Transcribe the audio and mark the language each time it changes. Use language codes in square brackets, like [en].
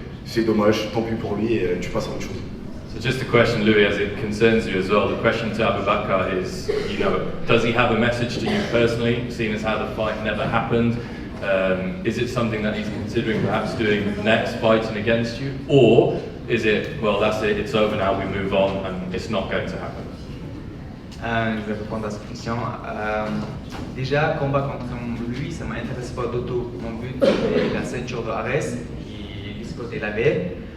[fr] c'est dommage, tant pis pour lui et tu passes à autre chose. [en] So just a question, Louis, as it concerns you as well. The question to Abu Bakr is, does he have a message to you personally, seeing as how the fight never happened? Is it something that he's considering perhaps doing next, fighting against you? Or is it, well, that's it, it's over now, we move on, and it's not going to happen? [fr] Je vais répondre à cette question. Déjà, combat contre lui, ça m'intéresse pas du tout. Mon but, c'est la ceinture de Ares, qui Scott et la baie.